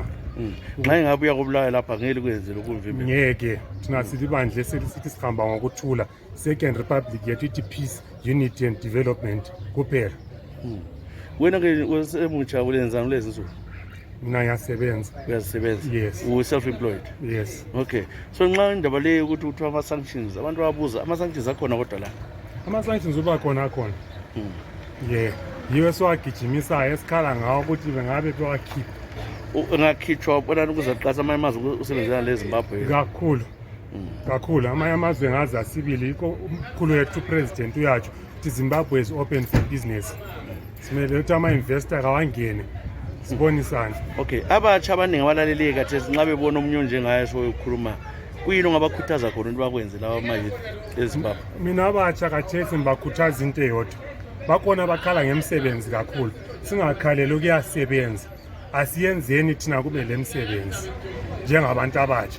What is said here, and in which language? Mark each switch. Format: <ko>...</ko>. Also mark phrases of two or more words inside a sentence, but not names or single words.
<nd>Nxa engabe uyakubulawa lapha ngeke kwenzele ukumvimbela? Ngeke, thina silibandla eselithi sihamba ngokuthula. Second Republic yethu ithi</nd> <en>peace, unity and development</en> <nd>kuphela. Wena-ke usemutsha ulenzani kulezi nsuku? Mina ngiyasebenza. Uyazisebenza? Yes. U-self-employed? Yes. Okay. So nxa indaba leyo ukuthi kuthiwa ama-sanctions, abantu bayabuza ama-sanctions akhona kodwa la? Ama-sanctions uba khona. Yiwe esiwagijimisayo esikhala ngawo ukuthi bengabe bewakhipha. Engakhitshwa bonani kuzaqasa amanye amazwe ukusebenzela le Zimbabwe? Kakhulu amanye amazwe ngaze asibili, yikho umkhulu wethu upresident uyatsho ukuthi Zimbabwe</nd> <en>is open for business.</en> <nd>Simele ukuthi ama-investor kawangene sibonisane. Okay, abatsha abaningi abalaleleki kathesi nxa bebona omunye onjengaye sokhuluma, kuyini ongabakhuthaza khona ukuthi bakwenze laba ama-youth eZimbabwe? Mina abatsha kathesi ngibakhuthaza into eyodwa, bakhona bakhala ngemisebenzi kakhulu, singakhaleli ukuyasebenza, asiyenzeni thina kube le misebenzi njengabantu abatsha.</nd>